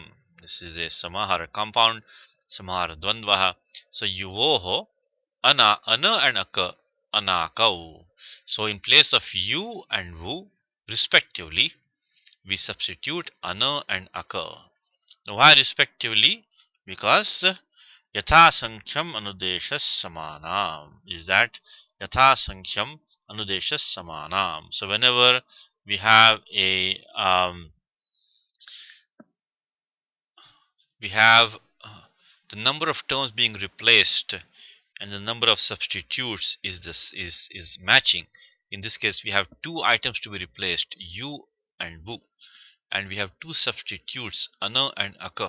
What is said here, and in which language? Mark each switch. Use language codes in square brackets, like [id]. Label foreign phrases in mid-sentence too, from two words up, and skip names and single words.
[en] This is a samahara compound, [sa] समाहार द्वन्द्वः. [en] So [sa] युवोः अन [en] and [sa] अक अनकौ. [en] So in place of you and vu respectively, we substitute ana and aka. Now why respectively? Because [sa] यथासङ्ख्यम् अनुदेशः समानाम् [en] is that [sa] यथासङ्ख्यम् अनुदेशः समानाम्. [en] So whenever we have a we have the number of terms being replaced and the number of substitutes is matching. In this case, we have two items to be replaced, you and bu, and we have two substitutes, ana and aka.